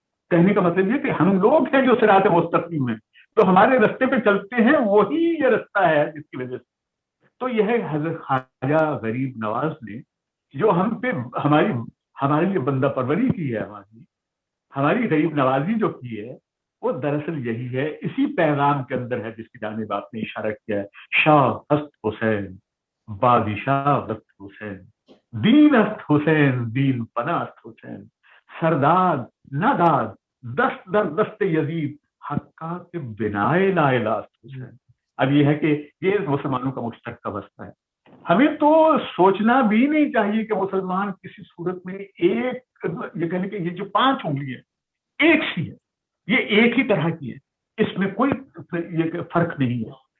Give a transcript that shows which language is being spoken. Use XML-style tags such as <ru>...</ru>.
<ur>کہنے کا مطلب یہ کہ ہم لوگ ہیں جو صراط مستقیم ہیں، تو ہمارے رستے پہ چلتے ہیں، وہی یہ رستہ ہے جس کی وجہ سے. تو یہ ہے حضرت خواجہ غریب نواز نے جو ہم پہ ہمارے لیے بندہ پروری کی ہے، ہماری غریب نوازی جو کی ہے وہ دراصل یہی ہے، اسی پیغام کے اندر ہے جس کی جانب آپ نے اشارہ کیا ہے.</ur> <fa>شاہ است حسین، بادشاہ است حسین، دین است حسین، دین پناہ است حسین، سرداد ناداد دست در دست یزید، حقا کے بنائے لا الہ است حسین.</fa> <ur>اب یہ ہے کہ یہ مسلمانوں کا مشترکہ واسطہ ہے. ہمیں تو سوچنا بھی نہیں چاہیے کہ مسلمان کسی صورت میں ایک، یہ کہنے کہ یہ جو 5 انگلی ہیں एक सी है, ये एक ही तरह की है, इसमें कोई ये फर्क नहीं है।</ur>